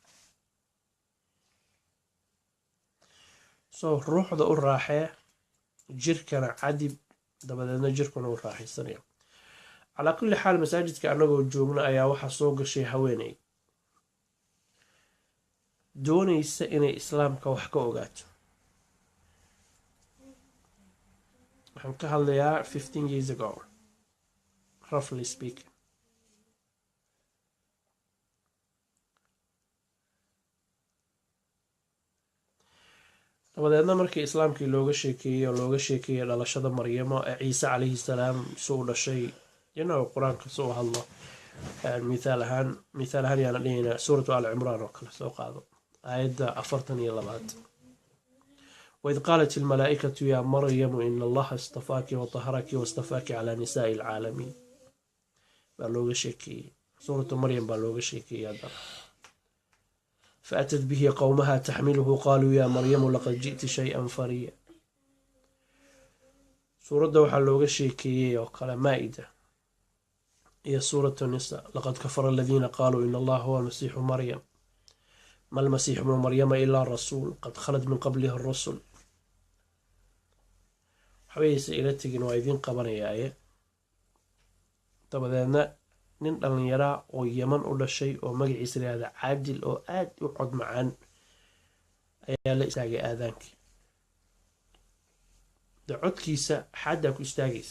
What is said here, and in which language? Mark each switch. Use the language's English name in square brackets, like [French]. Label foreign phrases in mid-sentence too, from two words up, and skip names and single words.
[Somali] so ruuxda u raaxee, jirkana cadib, dabadeedna jirkuna u raaxaysanaya. [Arabic] على كل حال, [Somali] masaajidka annagoo joogna ayaa waxaa soo gashay haweeney doonaysa inay islaamka wax ka ogaato. [English] waxaan ka hadlayaa 15 years ago, roughly speaking. [Somali] dabadeedna markii islaamkii looga sheekeeyey dhalashada maryamo ee ciise [Arabic] عليه السلام [Somali] suu dhashay, qur-aanka suu hadlo. mithaal ahaan yaana dhihayna suuratu al cimraan oo kale soo qaado, aayadda 42. [Arabic] وإذ قالت الملائكة يا مريم إن الله اصطفاك وطهرك واصطفاك على نساء العالمين [Somali] baa looga sheekeeyey. suuratu maryam baa looga sheekeeyey haddana. [Arabic] فأتت به قومها تحمله قالوا يا مريم لقد جئت شيئا فريا. [Somali] سورة waxaa looga sheekeeyey oo kale مائدة iyo سورة النساء. [Arabic] لقد كفر الذين قالوا إن الله هو المسيح مريم ما المسيح ابن مريم إلا رسول قد خلت من قبله الرسل [Somali] waxbayse ila tegin waa idiin qabanayaaye. dabadeedna nin dhallinyaraa oo Yaman u dhashay oo magaciisa la yihahda Caadil oo aad u cod macaan ayaa la istaagay aadaankii. de codkiisa xaddaa ku istaagaysa.